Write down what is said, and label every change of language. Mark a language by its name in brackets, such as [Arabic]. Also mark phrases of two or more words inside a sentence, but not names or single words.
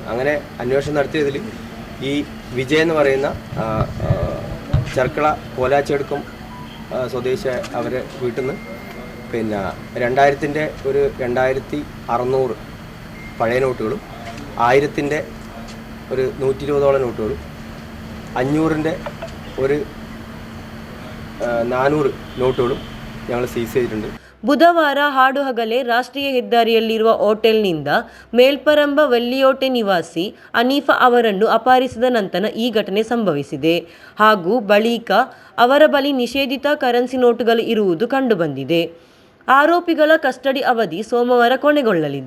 [Malayalam] അങ്ങനെ അന്വേഷണം നടത്തിയതിൽ ഈ വിജയ് എന്ന് പറയുന്ന ചെർക്കള കോലാച്ചെടുക്കം സ്വദേശി അവരെ വീട്ടിൽ നിന്ന് പിന്നെ 2000-ൻ്റെ ഒരു 2,600 പഴയ നോട്ടുകളും 1000-ൻ്റെ ഒരു 120ഓളം നോട്ടുകളും 500-ൻ്റെ ഒരു 400 നോട്ടുകളും ഞങ്ങൾ സീസ് ചെയ്തിട്ടുണ്ട്. [Kannada] ಬುಧವಾರ ಹಾಡುಹಗಲೇ ರಾಷ್ಟ್ರೀಯ ಹೆದ್ದಾರಿಯಲ್ಲಿರುವ ಹೋಟೆಲ್ನಿಂದ ಮೇಲ್ಪರಂಬ ವೆಲ್ಲಿಯೋಟೆ ನಿವಾಸಿ ಹನೀಫಾ ಅವರನ್ನು ಅಪಹರಿಸಿದ ನಂತರ ಈ ಘಟನೆ ಸಂಭವಿಸಿದೆ ಹಾಗೂ ಬಳಿಕ ಅವರ ಬಳಿ ನಿಷೇಧಿತ ಕರೆನ್ಸಿ ನೋಟುಗಳು ಇರುವುದು ಕಂಡುಬಂದಿದೆ. ಆರೋಪಿಗಳ ಕಸ್ಟಡಿ ಅವಧಿ ಸೋಮವಾರ ಕೊನೆಗೊಳ್ಳಲಿದೆ.